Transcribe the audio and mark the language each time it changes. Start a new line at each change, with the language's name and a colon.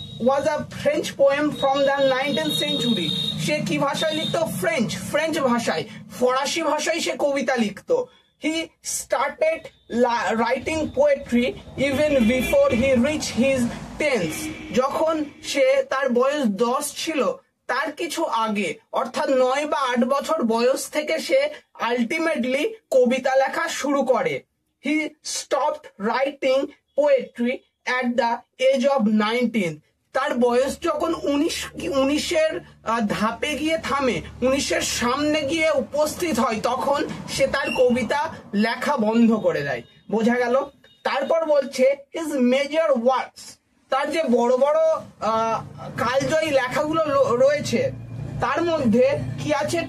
English: was a French poem from the 19th century.
Bangla: সে কি ভাষায় লিখতো? ফ্রেঞ্চ ভাষায়, ফরাসি ভাষায় সে কবিতা লিখতো।
English: He started writing poetry even before he reached his teens.
Bangla: যখন সে তার বয়স 10 ছিল তার কিছু আগে, অর্থাৎ 9 বা 8 বছর বয়স থেকে সে আলটিমেটলি কবিতা লেখা শুরু করে।
English: He stopped writing poetry at the age of 19.
Bangla: তার বয়স যখন 19-এর ধাপে গিয়ে থামে, 19-এর সামনে গিয়ে উপস্থিত হয়, তখন সে তার কবিতা লেখা বন্ধ করে দেয়। বোঝা গেল? তারপর বলছে
English: his major works,
Bangla: তার যে বড় বড় কালজয়ী লেখাগুলো রয়েছে তার মধ্যে কি আছে?